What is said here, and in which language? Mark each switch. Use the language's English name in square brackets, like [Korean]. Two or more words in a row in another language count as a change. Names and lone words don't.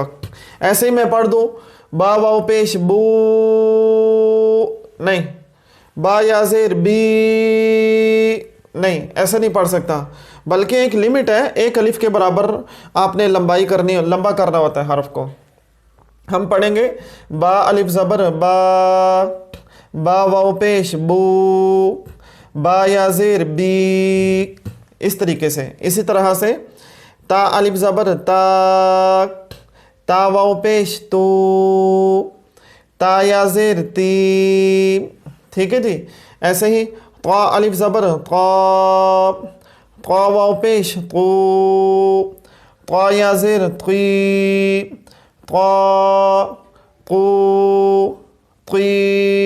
[Urdu] ایسے ہی میں پڑھ دوں با واو پیش بو، نہیں، با یا زیر بی، نہیں، ایسے نہیں پڑھ سکتا، بلکہ ایک لیمٹ ہے، ایک الف کے برابر آپ نے لمبائی کرنی، لمبا کرنا ہوتا ہے حرف کو۔ ہم پڑھیں گے با الف زبر با، با واو پیش بو، با یا زیر بی، اس طریقے سے۔ اسی طرح سے تا الف زبر تا، تا واو پیش تو، تا یا زیر تی، ٹھیک ہے جی۔ ایسے ہی طا الف زبر طا، طا واو پیش طو، طا یا زیر طی، طا طو طی۔